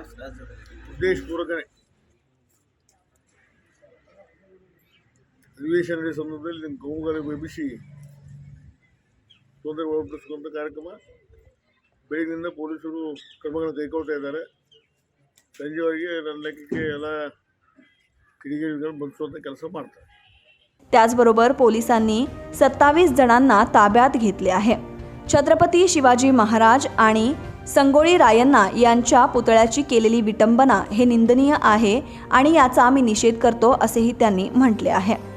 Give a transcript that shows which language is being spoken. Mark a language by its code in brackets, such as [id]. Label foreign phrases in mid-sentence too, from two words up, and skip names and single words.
[kn] ಉದ್ದೇಶಪೂರ್ವಕನೇ ಅಧಿವೇಶನ ಸಂದರ್ಭದಲ್ಲಿ ನಿಮ್ಮ ಕೋಮುಗಲಭೆ ಎಬ್ಬಿಸಿ ತೊಂದರೆ ಒಳಪಡಿಸುವಂಥ ಕಾರ್ಯಕ್ರಮ ಬೆಳಗಿನಿಂದ ಪೊಲೀಸರು ಕ್ರಮಗಳನ್ನು ಕೈಗೊಳ್ತಾ ಇದ್ದಾರೆ. ಸಂಜೆವರೆಗೆ ನನ್ನ ಲೆಕ್ಕಕ್ಕೆ ಎಲ್ಲ ಕಿಡಿಗೇಡಿಗಳನ್ನು ಬಂಧಿಸುವಂಥ ಕೆಲಸ ಮಾಡ್ತಾರೆ. [mr] त्याचबरोबर पोलिसांनी 27 जणांना ताब्यात घेतले आहे. छत्रपती शिवाजी महाराज आणि संगोळी रायण्णा यांच्या पुतळ्याची केलेली विटंबना हे निंदनीय आहे आणि याचा आम्ही निषेध करतो असेही त्यांनी म्हटले आहे.